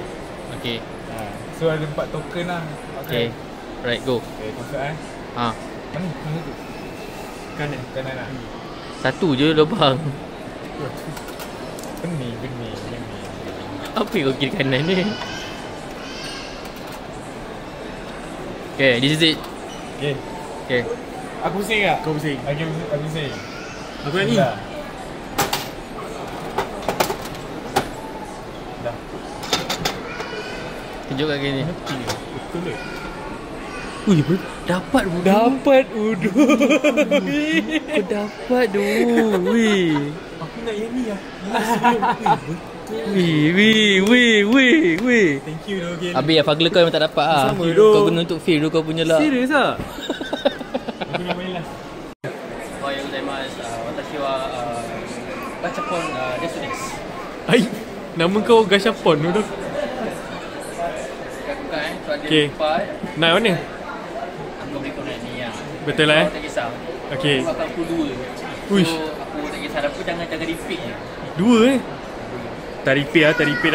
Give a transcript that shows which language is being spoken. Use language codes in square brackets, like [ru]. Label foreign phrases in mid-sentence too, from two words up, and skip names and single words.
[ms] Okay. So ada 4 token lah. [en] Okay. Right, go. [ms] Okay, masuk Ha. Mana? Mana tu? Kanan. Kanan lah. Satu je lubang. Benih. Apa yang kau kira kanan ni? [en] Okay, this is it. Okay. Okay. [ms] Aku pusing tak? Kau pusing. Aku pusing. Aku nak ni. Dah. Tunjuk kat sini. Betul ke? Ui, dapat bodoh. Dapat udu. Kau dapat doh. Ui. Aku nak yang ni lah. Wih. [en] Thank you [ms] doh, Gil. Habis Fagler kau memang tak dapat ah. Sama doh. Kau kena untuk feel kau punya lah. Serius ah? Aku nak main last. [ja] おはようございます。私はガチャポンですです. [ms] Ai, nama kau Gashapon tu. Bukan so ada Okay. 4. Nak mana? Aku beri kau nak ni lah. Betul lah Kau tak kisah. Okay. Aku akan pukul 2. Uish. So aku tak kisah. Aku jangan repeat je. Dua Tak repeat lah.